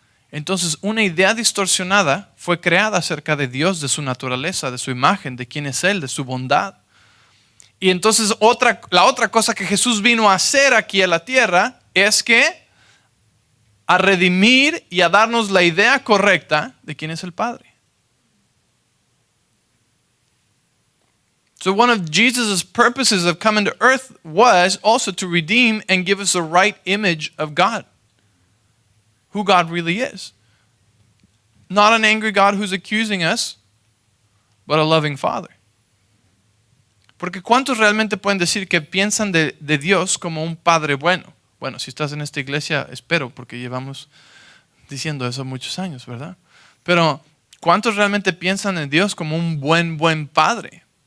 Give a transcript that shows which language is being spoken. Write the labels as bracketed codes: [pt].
[es] Entonces una idea distorsionada fue creada acerca de Dios, de su naturaleza, de su imagen, de quién es Él, de su bondad. Y entonces la otra cosa que Jesús vino a hacer aquí a la tierra es que a redimir y a darnos la idea correcta de quién es el Padre. [en] So one of Jesus' purposes of coming to earth was also to redeem and give us the right image of God, who God really is. Not an angry God who's accusing us, but a loving Father. [es] Porque ¿cuántos realmente pueden decir que piensan de Dios como un Padre bueno? Bueno, si estás en esta iglesia, espero, porque llevamos diciendo eso muchos años, ¿verdad? Pero ¿cuántos realmente piensan en Dios como un buen Padre?